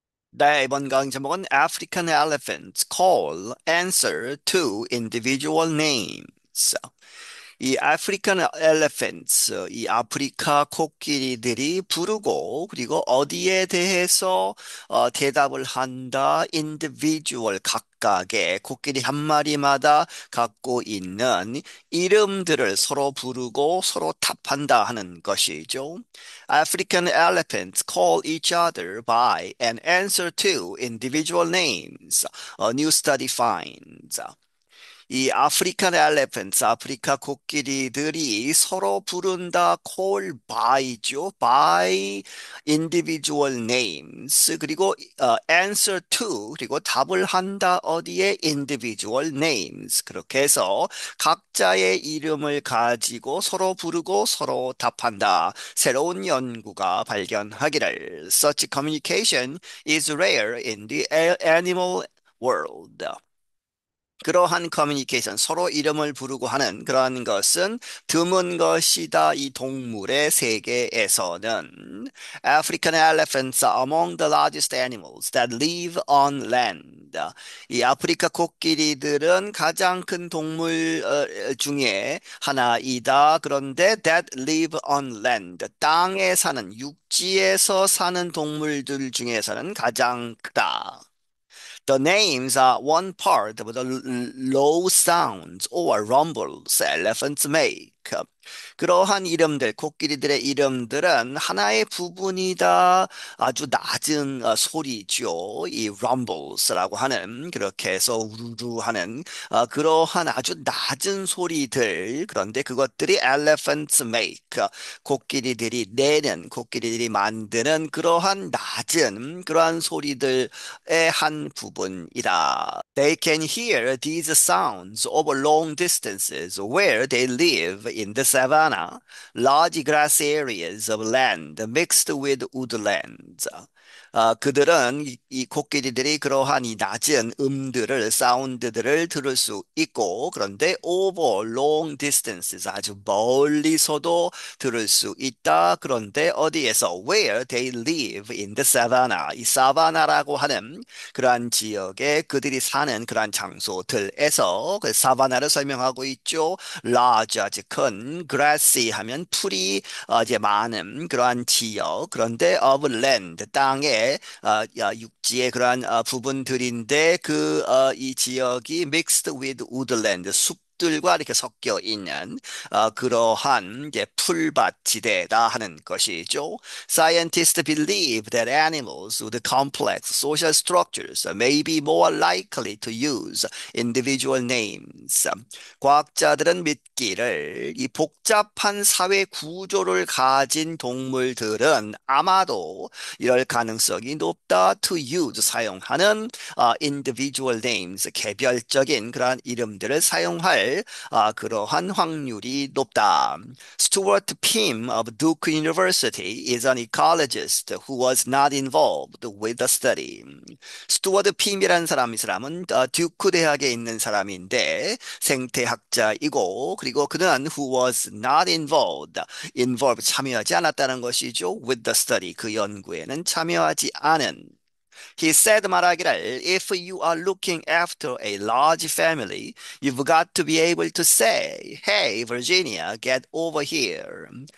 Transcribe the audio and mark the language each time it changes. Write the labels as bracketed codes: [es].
[ko] 네, 이번 강의 제목은 [en] African elephants call answer to individual names. [ko] 이 아프리칸 엘레펀츠, 이 아프리카 코끼리들이 부르고 그리고 어디에 대해서 대답을 한다. individual 각각의 코끼리 한 마리마다 갖고 있는 이름들을 서로 부르고 서로 답한다 하는 것이죠. [en] African elephants call each other by and answer to individual names. A new study finds. [ko] 이 아프리칸 엘레펀트, 아프리카 코끼리들이 서로 부른다 [en] call by [ko] 죠. [en] by individual names. [ko] 그리고 [en] answer to [ko] 그리고 답을 한다 어디에 [en] individual names. [ko] 그렇게 해서 각자의 이름을 가지고 서로 부르고 서로 답한다. 새로운 연구가 발견하기를. [en] Such communication is rare in the animal world. [ko] 그러한 커뮤니케이션, 서로 이름을 부르고 하는 그러한 것은 드문 것이다. 이 동물의 세계에서는. [en] African elephants are among the largest animals that live on land. [ko] 이 아프리카 코끼리들은 가장 큰 동물 중에 하나이다. 그런데 [en] that live on land, [ko] 땅에 사는, 육지에서 사는 동물들 중에서는 가장 크다. [en] The names are one part of the low sounds or rumbles elephants make. [ko] 그러한 이름들, 코끼리들의 이름들은 하나의 부분이다. 아주 낮은 소리죠. 이 rumbles라고 하는, 그렇게 해서 우르르 하는 그러한 아주 낮은 소리들. 그런데 그것들이 [en] elephants make. [ko] 코끼리들이 내는, 코끼리들이 만드는 그러한 낮은 그러한 소리들의 한 부분이다. [en] They can hear these sounds over long distances where they live in the savannah, large grass areas of land mixed with woodlands. [ko] 그들은 이 코끼리들이 그러한 이 낮은 음들을, 사운드들을 들을 수 있고, 그런데 [en] over long distances, [ko] 아주 멀리서도 들을 수 있다. 그런데 어디에서? [en] Where they live in the savannah. [ko] 이 사바나라고 하는 그러한 지역에 그들이 사는 그러한 장소들에서 그 사바나를 설명하고 있죠. large, 아주 큰, grassy 하면 풀이 이제 많은 그러한 지역. 그런데 [en] of land, [ko] 땅에 육지의 그러한 부분들인데 이 지역이 [en] mixed with woodland, [ko] 숲들과 이렇게 섞여 있는 그러한 이제 풀밭지대다 하는 것이죠. [en] Scientists believe that animals with complex social structures may be more likely to use individual names. [ko] 과학자들은 믿기를 이 복잡한 사회 구조를 가진 동물들은 아마도 이럴 가능성이 높다. [en] To use, [ko] 사용하는 [en] individual names, [ko] 개별적인 그러한 이름들을 사용할 그러한 확률이 높다. [en] Stuart Pym of Duke University is an ecologist who was not involved with the study. [ko] 스튜어트 핌이라는 사람, 이 사람은 듀크 대학에 있는 사람인데 생태학자이고, 그리고 그는 [en] who was not involved, [ko] 참여하지 않았다는 것이죠. [en] with the study, [ko] 그 연구에는 참여하지 않은. [en] He said [ko] 말하기를 [en] if you are looking after a large family, you've got to be able to say, Hey, Virginia, get over here.